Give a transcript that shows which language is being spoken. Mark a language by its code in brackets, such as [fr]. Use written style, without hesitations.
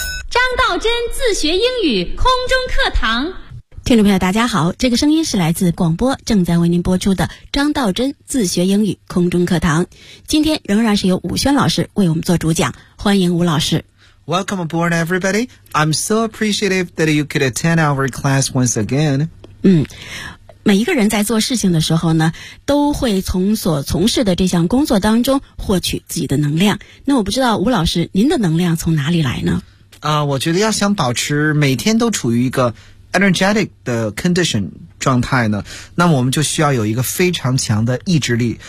[zh] 张道真自学英语空中课堂。听众朋友大家好，这个声音是来自广播正在为您播出的张道真自学英语空中课堂。今天仍然是由武轩老师为我们做主讲，欢迎武老师。 [en] Welcome aboard, everybody. I'm so appreciative that you could attend our class once again. [zh] 每一个人在做事情的时候呢，都会从所从事的这项工作当中获取自己的能量。那我不知道吴老师，您的能量从哪里来呢？我觉得要想保持每天都处于一个 energetic 的 condition 状态呢，那么我们就需要有一个非常强的意志力。